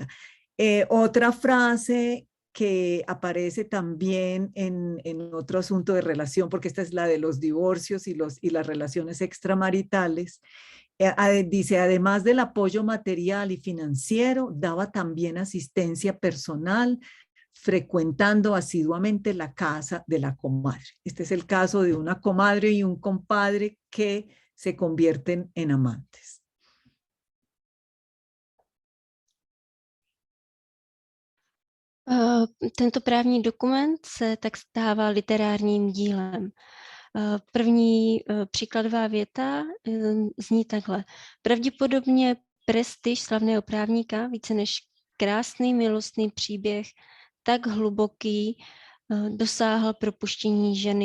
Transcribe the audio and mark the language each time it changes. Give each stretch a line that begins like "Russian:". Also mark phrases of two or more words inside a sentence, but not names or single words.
Spanish: Otra frase que aparece también en otro asunto de relación, porque esta es la de los divorcios y las relaciones extramaritales, dice, además del apoyo material y financiero, daba también asistencia personal, frecuentando asiduamente la casa de la comadre. Este es el caso de una comadre y un compadre que se convierten en amantes.
Czech: Tento právní dokument se tak stává literárním dílem. První příkladová věta zní takhle. Pravděpodobně prestiž slavného právníka, více než krásný milostný příběh, tak hluboký, dosáhl propuštění ženy.